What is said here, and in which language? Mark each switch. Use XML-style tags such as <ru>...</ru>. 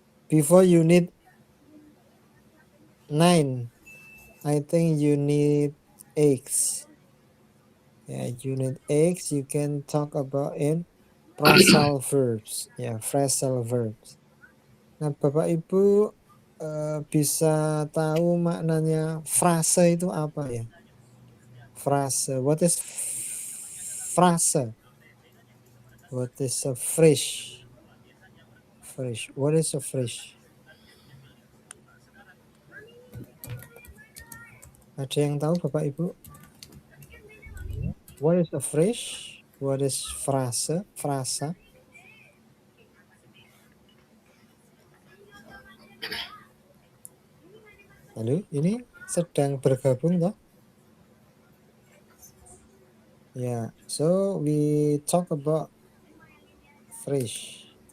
<en>Before unit 9, I think unit X. Yeah, unit X you can talk about in phrasal verbs. Ya, phrasal verbs.</en> <id>Nah, Bapak Ibu bisa tahu maknanya frase itu apa ya?</id> <en>Frase. What is frase? What is a phrase? Phrase. What is a phrase?</en> <id>Ada yang tahu Bapak Ibu?</id> <en>What is a phrase? What is frase? Frasa.</en> <id>Halo, ini sedang bergabung toh?</id> <en>Yeah, so we talk about phrase.</en>